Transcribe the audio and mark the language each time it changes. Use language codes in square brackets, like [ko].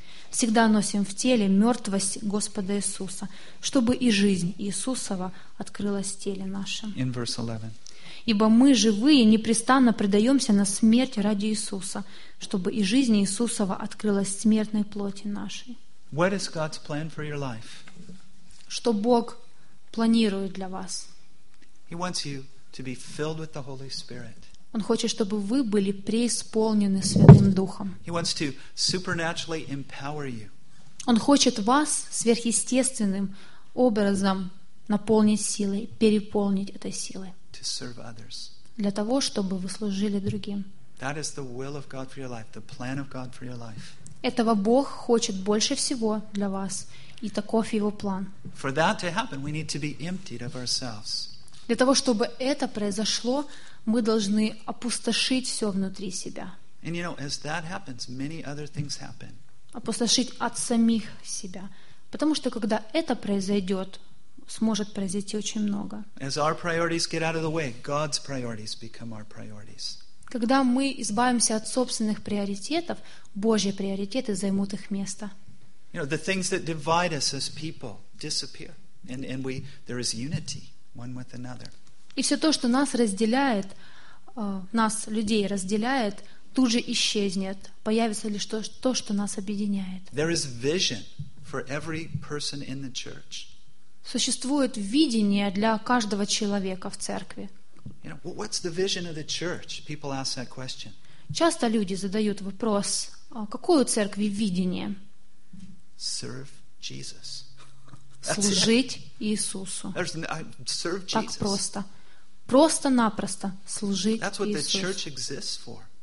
[ru] Всегда носим в теле мертвость Господа Иисуса, чтобы и жизнь Иисусова открылась в теле нашем. [en] In verse 11. [ru] Ибо мы, живые, непрестанно предаемся на смерть ради Иисуса, чтобы и жизнь Иисусова открылась в смертной плоти нашей. [en] What is God's plan for your life? [ru] Что Бог планирует для вас? [en] He wants you to be filled with the Holy Spirit. [ru] Он хочет, чтобы вы были преисполнены Святым Духом. [en] He wants to supernaturally empower you. [ru] Он хочет вас сверхъестественным образом наполнить силой, переполнить этой силой. [en] To serve others. [ru] Для того, чтобы вы служили другим. [en] That is the will of God for your life, the plan of God for your life. [ru] Этого Бог хочет больше всего для вас, и таков Его план. [en] For that to happen, we need to be emptied of ourselves. [ru] Для того, чтобы это произошло, мы должны опустошить все внутри себя. [en] And you know, as that happens, many other things happen. [ru] Опустошить от самих себя. Потому что когда это произойдет, сможет произойти очень много. [en] As our priorities get out of the way, God's priorities become our priorities. [ru] Когда мы избавимся от собственных приоритетов, Божьи приоритеты займут их место. [en] You know, the things that divide us as people disappear. And we, there is unity one with another. [ru] И все то, что нас разделяет, нас, людей, разделяет, тут же исчезнет. Появится лишь то, что нас объединяет. [en] There is vision for every person in the church. [ru] Существует видение для каждого человека в церкви. [en] You know, what's the vision of the church? People ask that question. [ru] Часто люди задают вопрос, какое у церкви видение? [en] Serve Jesus. [ru] Служить Иисусу. [en] Serve Jesus. [ru] Так просто. Просто-напросто служить [en] That's what [ru] Иисусу. [en] The church exists for.